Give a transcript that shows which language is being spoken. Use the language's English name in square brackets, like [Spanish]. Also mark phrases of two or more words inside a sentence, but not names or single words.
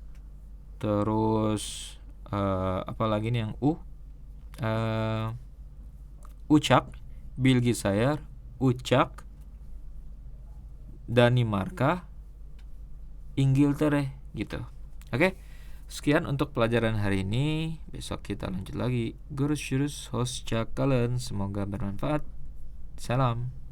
[Indonesian] Terus apa lagi nih yang ucak, Bilgisayar, ucak, Danimarka, Ingiltere gitu. Oke. Sekian untuk pelajaran hari ini. Besok kita lanjut lagi. [Turkish] Görüşürüz. Hoşça kalın. [Indonesian] Semoga bermanfaat. Salam.